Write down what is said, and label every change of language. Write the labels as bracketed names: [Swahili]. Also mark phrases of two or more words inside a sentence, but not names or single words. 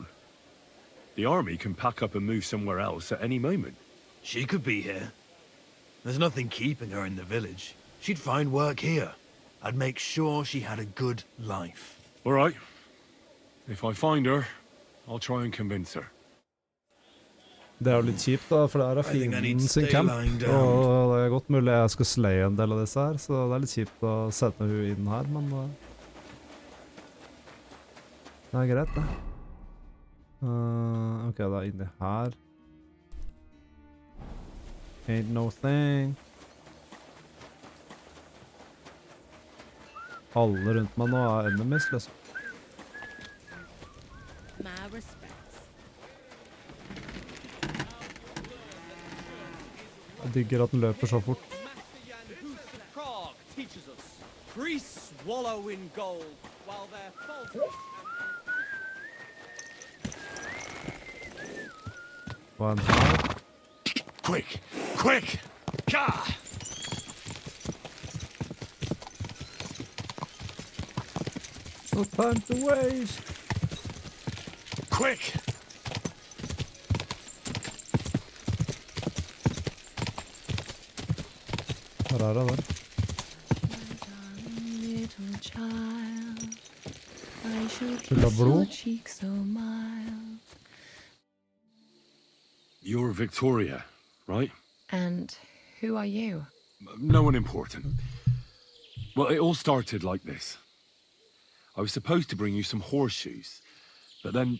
[English] The army can pack up and move somewhere else at any moment. She could be here. There's nothing keeping her in the village. She'd find work here. I'd make sure she had a good life. All right. If I find her, I'll try and convince her. [Norwegian] Det er jo litt kjipt, da, for det er fienden sin camp. Og det er godt mulig jeg skal slay en del av disse her, så det er litt kjipt å sette hun inn her, men det er greit, det. Ok, da er inni her. [English] Ain't no thing. [Norwegian] Alle rundt meg nå er enemies, liksom. [English] My respects. [Norwegian] Jeg digger at den løper så fort. [English] Prague teaches us. Priests wallow in gold while they're faltering. [Norwegian] Hva er den her? [English] Quick! Quick! Gah! No time to waste! Quick! [Norwegian] Her er det der. Full av blod. [English] You're Victoria, right? And who are you? No one important. Well, it all started like this. I was supposed to bring you some horseshoes, but then...